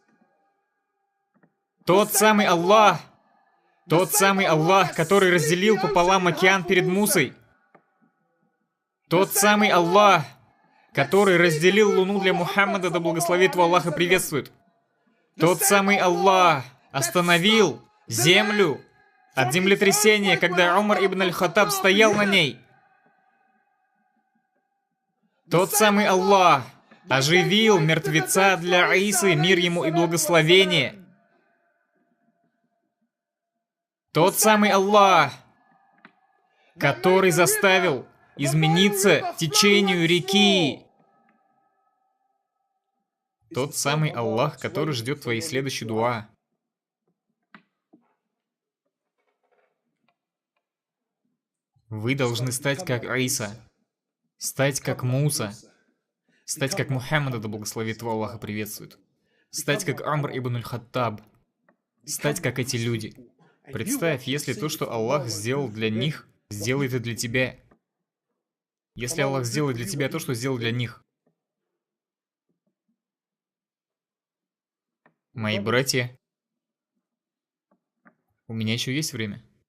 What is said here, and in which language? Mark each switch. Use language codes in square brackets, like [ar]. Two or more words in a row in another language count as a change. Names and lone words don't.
[ru] Тот самый Аллах, который разделил пополам океан перед Мусой. Тот самый Аллах, который разделил луну для Мухаммада, да благословит его Аллах и приветствует. Тот самый Аллах остановил землю от землетрясения, когда Умар ибн аль-Хаттаб стоял на ней. Тот самый Аллах оживил мертвеца для Исы, мир ему и благословение. Тот самый Аллах, который заставил измениться течению реки. Тот самый Аллах, который ждет твоей следующей дуа. Вы должны стать как Иса, стать как Муса, стать как Мухаммада, да благословит его Аллах и приветствует, стать как Умар ибн аль-Хаттаб, стать как эти люди. Представь, если то, что Аллах сделал для них, сделает и для тебя. Если Аллах сделает для тебя то, что сделал для них. Мои братья, у меня еще есть время.